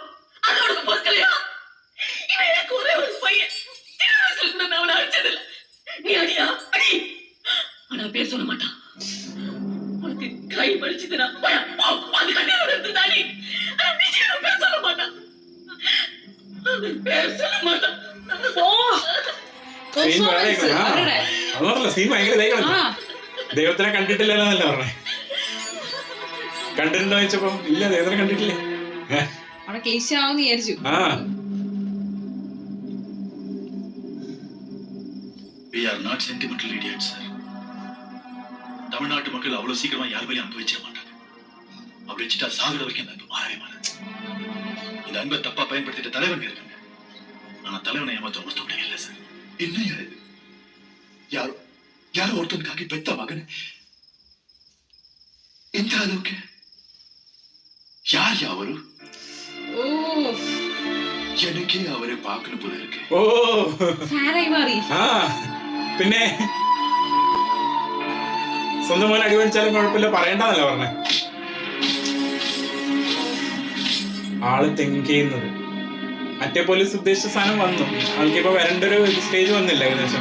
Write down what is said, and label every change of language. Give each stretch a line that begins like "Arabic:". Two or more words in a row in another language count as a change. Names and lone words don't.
Tamil: அது உனக்கு பொறுக்கலையா? இவன் எனக்கு ஒரே ஒரு பையன். சின்ன வயசுல கூட நான் அவனை அடிச்சதில்லை. நீ அடியா அடி. ஆனா பேர் சொல்ல மாட்டான். உனக்கு கை வலிச்சுதுன்னா அது கண்ணீரோட எடுத்துதாடி. ஆனா நிச்சயம் பேர் சொல்ல மாட்டான். பேர் சொல்ல മാട്ടാ.
Malayalam: സീൻ വേറെ അതല്ല, സീൻ ഭയങ്കര ഇതായിക്കണം. ദൈവത്തിനെ കണ്ടിട്ടില്ലല്ലോ എന്നല്ല പറഞ്ഞേ. കണ്ടിട്ടുണ്ടോ ചോദിച്ചപ്പോ ഇല്ല, ദൈവത്തിനെ കണ്ടിട്ടില്ലേ. അവിടെ ക്ലീശ ആവുമെന്ന് വിചാരിച്ചു.
English: We are not sentimental idiots, sir.
Tamil: தமிழ்நாட்டு மக்கள் அவ்வளவு சீக்கிரமா யார் வழியும் அன்பு வச்சிட மாட்டாங்க. அப்படி வச்சுட்டா சாகுற வரைக்கும் அந்த அன்பு மாறவே மாறாது. இந்த அன்பை தப்பா பயன்படுத்திட்டு தலைவன் இருக்காங்க. ஆனா தலைவனை ஏமாத்த ஒருத்தவங்க இல்லை சார். என்ன இது? யாரோ ஒருத்தனுக்காக பெத்த மகன் இந்த அளவுக்கு யார் அவரு? ഓ எனக்கே அவரை பார்க்கணும் போல இருக்கு. ഓ
Malayalam: ഫാനായി മാറി. ആ പിന്നെ സ്വന്തം മോനെ അടിപൊളിച്ചാലും കുഴപ്പമില്ല, പറയണ്ടെന്നല്ല പറഞ്ഞേ. ആള് തിങ്ക് ചെയ്യുന്നത് മറ്റേ പോലീസ് ഉദ്ദേശിച്ച സാധനം വന്നു. ആൾക്കിപ്പോ വരേണ്ട ഒരു സ്റ്റേജ് വന്നില്ല ഏകദേശം.